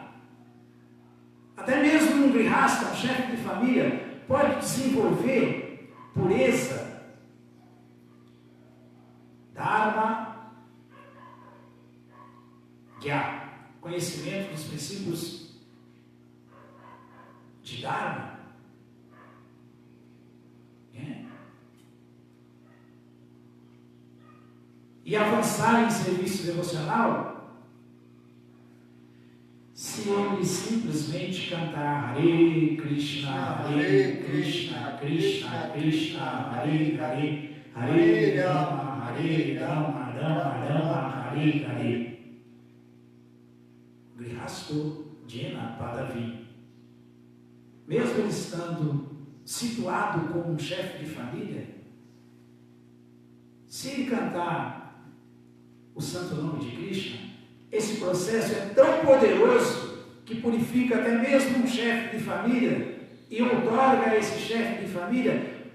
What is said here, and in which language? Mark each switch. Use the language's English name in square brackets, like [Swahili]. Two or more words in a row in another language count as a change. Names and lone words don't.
[Portuguese] Até mesmo um grihasta, um chefe de família, pode desenvolver pureza, dharma, conhecimento dos princípios de dharma. E avançar em serviço devocional, se ele simplesmente cantar [Sanskrit] हरे कृष्ण, हरे कृष्ण, कृष्ण कृष्ण, हरे हरे, हरे राम, हरे राम, राम राम, हरे हरे. गृहस्थो येन पदवी. [Portuguese] Mesmo ele estando situado como um chefe de família, se ele cantar o santo nome de Krishna, esse processo é tão poderoso que purifica até mesmo um chefe de família e outorga a esse chefe de família.